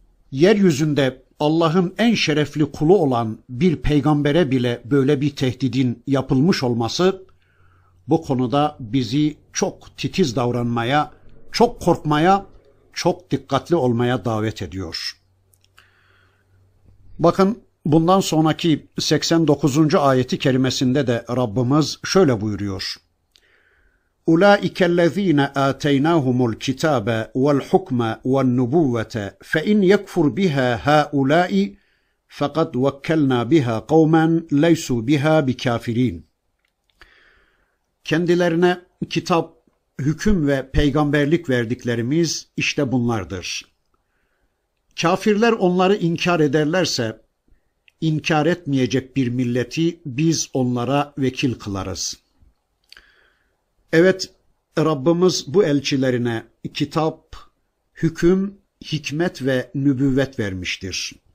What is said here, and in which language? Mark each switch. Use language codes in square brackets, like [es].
[tr] Yeryüzünde Allah'ın en şerefli kulu olan bir peygambere bile böyle bir tehdidin yapılmış olması bu konuda bizi çok titiz davranmaya, çok korkmaya, çok dikkatli olmaya davet ediyor. Bakın bundan sonraki 89. ayeti kerimesinde de Rabbimiz şöyle buyuruyor. [ar] اُولَٰئِكَ الَّذ۪ينَ آتَيْنَاهُمُ الْكِتَابَ وَالْحُكْمَ وَالنُّبُوَّةَ فَاِنْ يَكْفُرْ بِهَا هَا اُولَٰئِ فَقَدْ وَكَّلْنَا بِهَا قَوْمًا لَيْسُوا بِهَا بِكَافِر۪ينَ [tr] Kendilerine kitap, hüküm ve peygamberlik verdiklerimiz işte bunlardır. Kafirler onları inkar ederlerse, inkar etmeyecek bir milleti biz onlara vekil kılarız. Evet, Rabbimiz bu elçilerine kitap, hüküm, hikmet ve nübüvvet vermiştir.